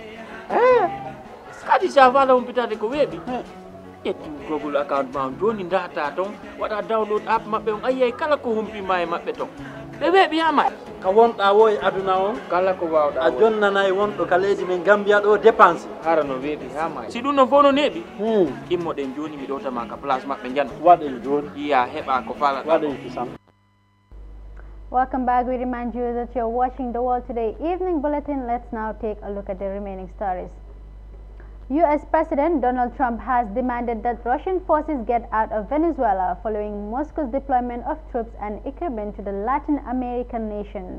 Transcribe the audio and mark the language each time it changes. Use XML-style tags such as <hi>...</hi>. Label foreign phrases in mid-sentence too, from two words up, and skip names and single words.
<ff>kadi sa fala humpitade ko weeɓi ƴetti Google account ma on joni data ton waɗa download app maɓɓe on ayiyay kala ko humpima e maɓɓe ton ɓe weeɓi hama ka wonɗa wo e aduna on kala ko wawɗa a jonnanayi wonɗo ka leydi men Gambia ɗo dépense hara no weeɓi hama si ɗum non fof no neeɓi immoɗen joni mi ɗowtama ka place maɓɓe janda waɗen joni iya heɓa ko falata waɗen kisam.</ff> <en>Welcome back. We remind you that you're watching the World Today Evening Bulletin. Let's now take a look at the remaining stories. U.S. President Donald Trump has demanded that Russian forces get out of Venezuela following Moscow's deployment of troops and equipment to the Latin American nation.</en>